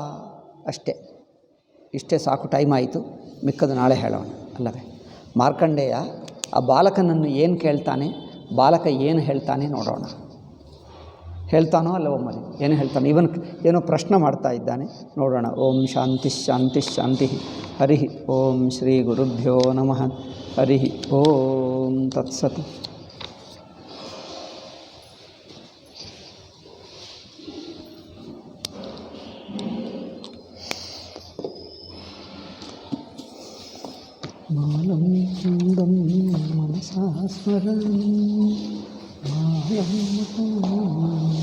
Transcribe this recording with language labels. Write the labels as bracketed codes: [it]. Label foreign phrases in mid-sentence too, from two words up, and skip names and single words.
[kn] ಇಷ್ಟೇ ಸಾಕು, ಟೈಮ್ ಆಯಿತು. ಮಿಕ್ಕದು ನಾಳೆ ಹೇಳೋಣ ಅಲ್ಲವೇ. ಮಾರ್ಕಂಡೇಯ ಆ ಬಾಲಕನನ್ನು ಏನು ಕೇಳ್ತಾನೆ, ಬಾಲಕ ಏನು ಹೇಳ್ತಾನೆ ನೋಡೋಣ. ಹೇಳ್ತಾನೋ ಅಲ್ಲವೋ ಮನೆ ಏನು ಹೇಳ್ತಾನೆ? ಇವನು ಏನೋ ಪ್ರಶ್ನೆ ಮಾಡ್ತಾ ಇದ್ದಾನೆ, ನೋಡೋಣ. [sa] ಓಂ ಶಾಂತಿ ಶಾಂತಿ ಶಾಂತಿ. ಹರಿ ಓಂ ಶ್ರೀ ಗುರುಭ್ಯೋ ನಮಃ. ಹರಿ ಓಂ ತತ್ಸತ್. ಬಾಲಂ ಕುಂದಂ ಮನಸಾ ಸ್ಮರಾಮಿ ಬಾಲಂ